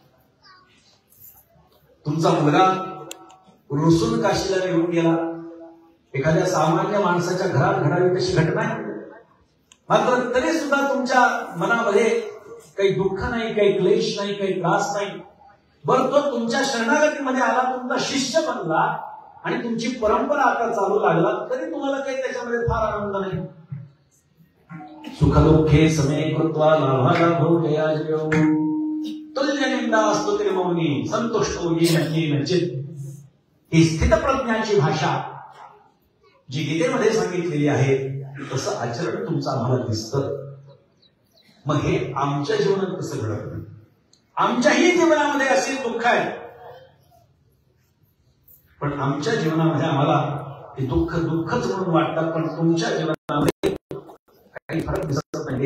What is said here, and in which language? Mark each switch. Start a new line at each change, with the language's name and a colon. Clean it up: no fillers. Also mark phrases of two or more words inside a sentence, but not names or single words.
Marathi: तुमचा मुलगा रुसून काशीला निघून गेला, एखाद्या सामान्य माणसाच्या घरात घडावी तशी घटना आहे, मात्र तरी सुद्धा तुमच्या मनामध्ये काही दुःख नाही, काही क्लेश नाही, काही त्रास नाही. बरं, तो तुमच्या शरणागतीमध्ये आला, तुमचा शिष्य बनला आणि तुमची परंपरा आता चालू लागला, तरी तुम्हाला काही त्याच्यामध्ये फार आनंद नाही.
Sanskrit: सुखदुःखे समे कृत्वा लाभालाभो जयाजयो तुल्य निंदा असतो तरी मौनी संतुष्टो येन चित.
Marathi: ही स्थितप्रज्ञाची भाषा जी गीतेमध्ये सांगितलेली आहे, तसं आचरण तुमचं आम्हाला दिसतं. मग हे आमच्या जीवनात कसं घडत नाही? आमच्याही जीवनामध्ये असे दुःख आहे, पण आमच्या जीवनामध्ये आम्हाला ते दुःख दुःखच म्हणून वाटतात, पण तुमच्या जीवनामध्ये काही फरक दिसत नाही.